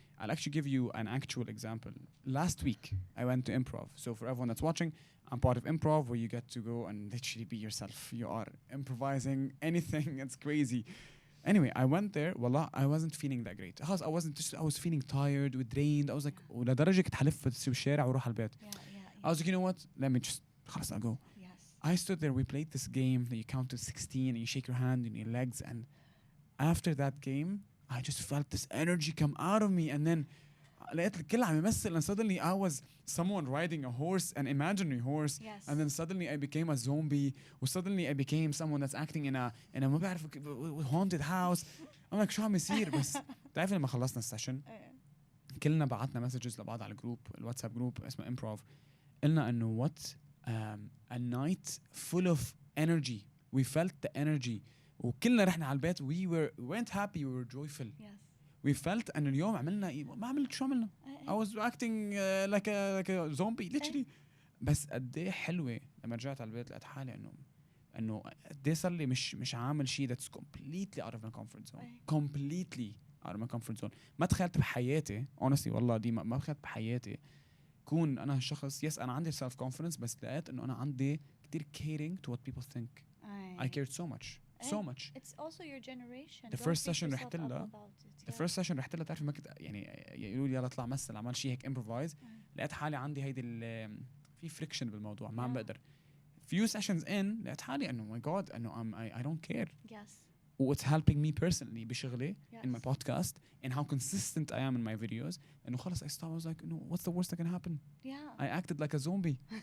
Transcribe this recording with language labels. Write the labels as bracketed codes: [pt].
[en] I'll actually give you an actual example. Last week I went to improv. So for everyone that's watching, I'm part of improv where you get to go and literally be yourself. You are improvising anything. It's crazy. Anyway, I went there. Wallah, I wasn't feeling that great. I was feeling tired, drained. I was like, [ar] ولدرجة كنت حلف في الشارع وروح على البيت. [en] I was like, you know what? Let me just خلاص I'll go. I stood there. We played this game that you count to 16 and you shake your hand and your legs. And after that game, I just felt this energy come out of me. And then [ar] لقيت الكل عم يمثل [en] and suddenly I was someone riding a horse, an imaginary horse. And then suddenly I became a zombie. Or suddenly I became someone that's acting in a [ar] ما بعرف [en] haunted house. I'm like [ar] شو عم يصير؟ بس تعرف لما خلصنا السيشن كلنا بعتنا مسجز لبعض على الجروب الواتساب جروب اسمه improv قلنا انه [en] what a night full of energy. We felt the energy [ar] وكلنا رحنا على البيت. [en] We went happy, we were joyful. We felt [ar] أن اليوم عملنا ما عملت شو عملنا. [en] I was acting like a zombie literally. [ar] بس قد ايه حلوة لما رجعت على البيت لقيت حالي انه قد ايه صار لي مش عامل شيء [en] that's completely out of my comfort zone. Completely out of my comfort zone. [ar] ما تخيلت بحياتي [en] honestly [ar] والله ديما ما تخيلت بحياتي كون أنا شخص [en] yes [ar] أنا عندي [en] self confidence [ar] بس لقيت إنه أنا عندي كتير [en] caring to what people think. I cared so much. It's also your generation. The first session [ar] رحت لها. [en] The first session [ar] رحت لها تعرف ما كنت يعني يقولوا لي يلا اطلع مثل عمل شيء هيك improvise. لقيت حالي عندي هيدي في friction بالموضوع ما عم بقدر. [en] Few sessions in [ar] لقيت حالي إنه [en] my God [ar] إنه [en] I don't care. What's helping me personally [ar] بشغلي [en] in my podcast and how consistent I am in my videos. [ar] إنه خلص [en] I stopped. I was like, no, what's the worst that can happen? I acted like a zombie.